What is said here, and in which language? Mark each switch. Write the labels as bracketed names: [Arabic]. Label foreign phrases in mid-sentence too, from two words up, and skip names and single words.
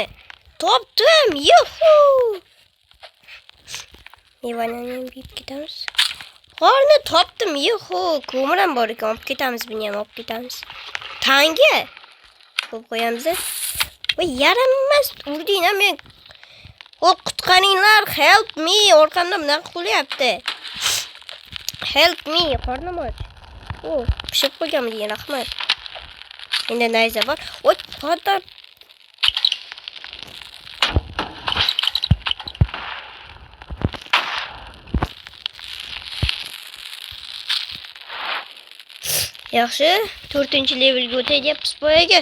[Uzbek] Topdim. Yuhu! Mevanani yeb ketamiz. G'orni topdim. Yuhu! Ko'mir ham bor ekan, olib ketamiz, buni ham olib ketamiz. Tanga. Qo'yib qo'yamiz. Voy, yaramas, urdinglar men. Qutqaringlar, [English] help me. [Uzbek] Orqamda bunaqa qilyapti. [English] Help me, [Uzbek] qornim och. Pishib qo'yganmi degan, rahmat. Endi nayza bor. Qodir. Yaxshi, 4-levelga o'tayapmiz boyaga.